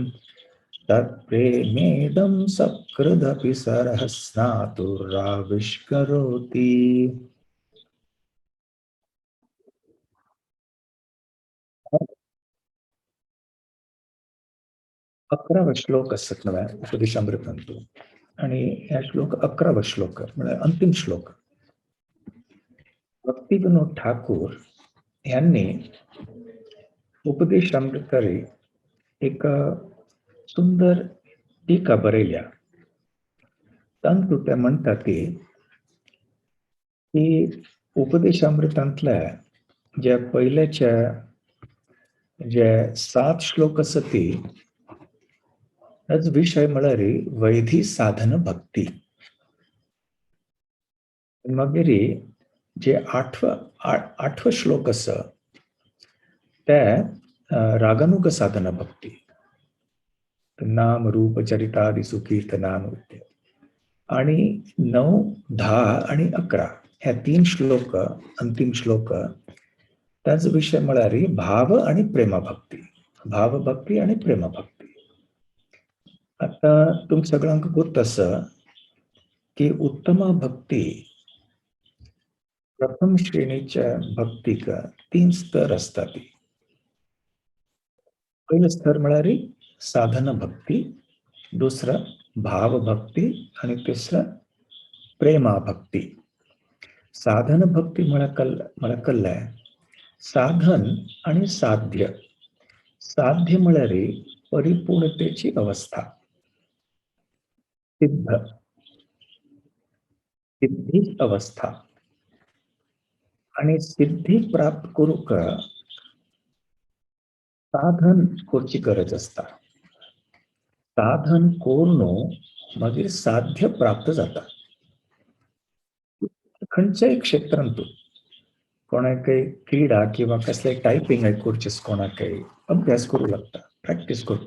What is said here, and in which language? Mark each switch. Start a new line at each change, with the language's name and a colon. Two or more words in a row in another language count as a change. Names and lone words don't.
Sanskrit: तत्प्रेमेदं सकृदपि सरः स्नातुराविष्करोति.
Konkani: 11वा श्लोक असत नव्या उपदेशामृतांतू आणि या श्लोक 11वा श्लोक म्हणजे अंतिम श्लोक. भक्तिविनोद ठाकूर यांनी उपदेशामृतारी एक सुंदर टीका बरयल्या. तांतू ते म्हणतात की उपदेशामृतांतल्या ज्या पहिल्याच्या जे 7 श्लोक असती त्याच विषय म्हळ्यार वैधी साधन भक्ती. मागीर जे 8वा श्लोक आसा ते रागानुग साधना भक्ती.
Sanskrit: नाम रूप चरितादि सुकीर्तनानुद्य.
Konkani: आणि 9, 10 आणि 11 ह्या 3 श्लोक अंतिम श्लोक त्याच विषय म्हळ्यार भाव आणि प्रेमभक्ती. भावभक्ती आणि प्रेमभक्ती. आता तुम सगळ्यांक गोत आसा की उत्तम भक्ती प्रथम श्रेणीच्या भक्तीक 3 स्तर असतात. पहिलं स्तर म्हळ्यार साधन भक्ती, दुसरं भाव भक्ती आणि तिसरं प्रेमा भक्ती. साधन भक्ती म्हळ्यार साधन आणि साध्य. साध्य म्हळ्यार परिपूर्णतेची अवस्था. सिद्धी अवस्था. आणि सिद्धी प्राप्त करूक साधन करची गरज असता. साधन करून मागीर साध्य प्राप्त जाता. खंयच्याय क्षेत्रांतून कोणाक काही क्रीडा किंवा कसले टायपिंग करचेस कोणाकय अभ्यास करू लागता, प्रॅक्टिस करता.